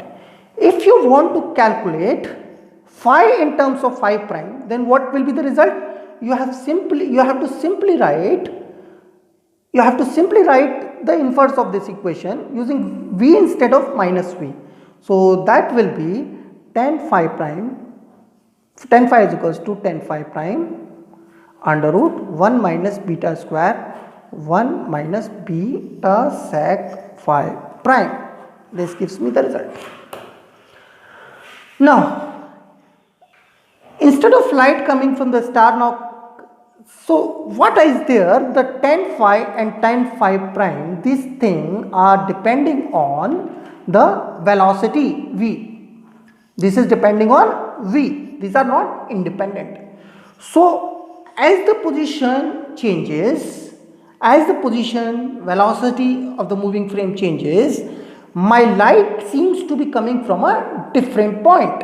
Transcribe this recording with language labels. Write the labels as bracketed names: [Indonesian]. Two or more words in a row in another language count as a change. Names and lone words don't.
[English] If you want to calculate phi in terms of phi prime, then what will be the result? You have to simply write write the inverse of this equation using v instead of minus v. So that will be tan phi prime, tan phi is equals to tan phi prime under root 1 minus beta square 1 minus beta sec phi prime. This gives me the result. Now, instead of light coming from the star, now, so what is there? The tan phi and tan phi prime, these things are depending on the velocity v. This is depending on v. These are not independent. So, as the position changes, as the position velocity of the moving frame changes, my light seems to be coming from a different point.